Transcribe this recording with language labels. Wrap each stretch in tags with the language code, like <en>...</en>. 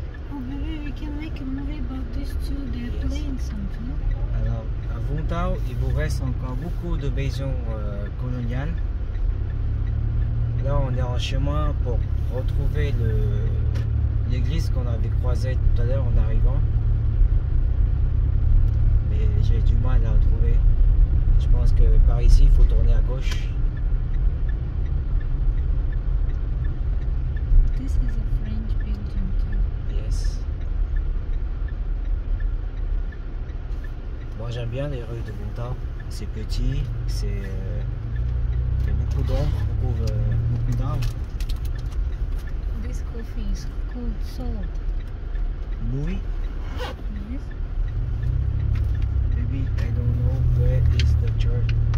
<en>Oh, maybe we can make a movie about this too. They're playing something.</en> <fr>Alors, à Vung Tau, il vous reste encore beaucoup de maisons coloniales. Là, on est en chemin pour retrouver l'église qu'on avait croisée tout à l'heure en arrivant. Mais j'ai du mal à la retrouver. Je pense que par ici, il faut tourner à gauche.</fr> <en>This is a French building too. Yes.</en> <fr>Moi, j'aime bien les rues de Vung Tau. C'est petit, il y a beaucoup d'ombre, beaucoup d'arbres.</fr> <en>This coffee is called salt. Louis, Yes. maybe I don't know where is the church.</en>